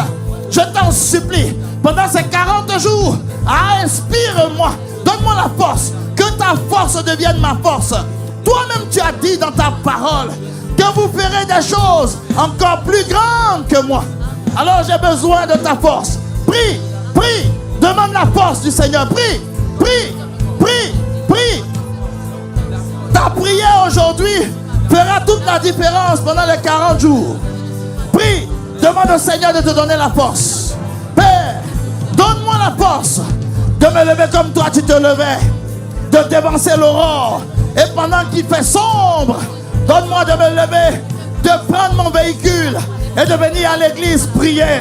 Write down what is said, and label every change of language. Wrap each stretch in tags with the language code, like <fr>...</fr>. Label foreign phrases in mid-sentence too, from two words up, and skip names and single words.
<fr>Je t'en supplie, pendant ces 40 jours, ah, inspire-moi, donne-moi la force, que ta force devienne ma force. Toi-même tu as dit dans ta parole que vous ferez des choses encore plus grandes que moi. Alors j'ai besoin de ta force. Prie, prie, demande la force du Seigneur. Prie, prie, prie, prie. Ta prière aujourd'hui fera toute la différence pendant les 40 jours. Prie, demande au Seigneur de te donner la force. Père, donne-moi la force de me lever comme toi tu te levais, de dévancer l'aurore. Et pendant qu'il fait sombre, donne-moi de me lever, de prendre mon véhicule et de venir à l'église prier.</fr>